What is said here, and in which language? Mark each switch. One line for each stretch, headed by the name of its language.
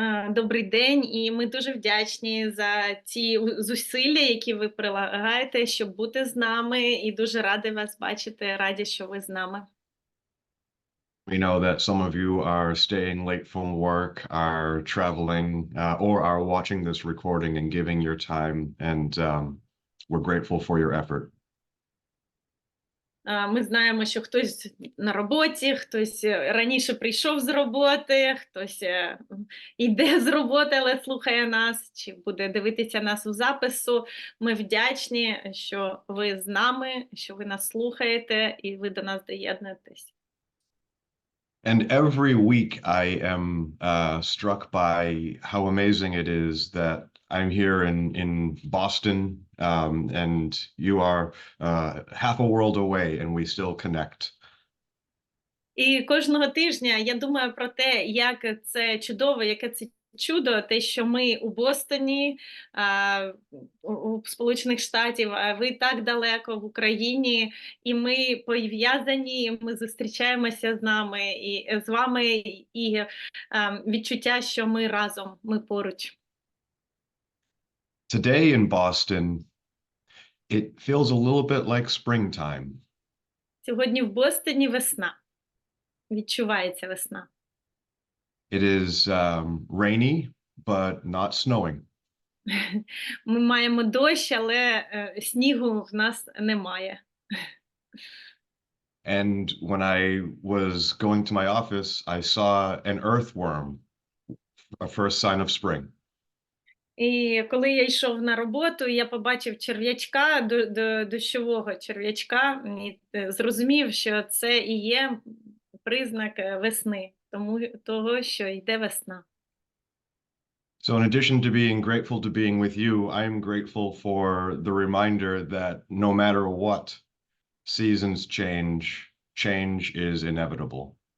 Ukrainian: Добрий день, і ми дуже вдячні за ці зусилля, які ви прилагаєте, щоб бути з нами, і дуже раді вас бачити, раді, що ви з нами.
English: We know that some of you are staying late from work, are traveling, or are watching this recording and giving your time, and we're grateful for your effort.
Ukrainian: Ми знаємо, що хтось на роботі, хтось раніше прийшов з роботи, хтось йде з роботи, але слухає нас, чи буде дивитися нас у запису. Ми вдячні, що ви з нами, що ви нас слухаєте і ви до нас доєднуєтесь.
English: And every week I am struck by how amazing it is that I'm here in Boston, and you are half a world away, and we still connect.
Ukrainian: І кожного тижня я думаю про те, як це чудово, яке це чудо, те, що ми у Бостоні, у Сполучених Штатів, а ви так далеко в Україні, і ми пов'язані, ми зустрічаємося з вами, і відчуття, що ми разом, ми поруч.
English: Today in Boston, it feels a little bit like springtime.
Ukrainian: Сьогодні в Бостоні весна. Відчувається весна.
English: It is rainy, but not snowing.
Ukrainian: Ми маємо дощ, але снігу в нас немає.
English: And when I was going to my office, I saw an earthworm, a first sign of spring.
Ukrainian: І коли я йшов на роботу, я побачив черв'ячка, дощового черв'ячка, і зрозумів, що це і є признак весни, того, що йде весна.
English: So in addition to being grateful to being with you, I'm grateful for the reminder that no matter what seasons change, change is inevitable.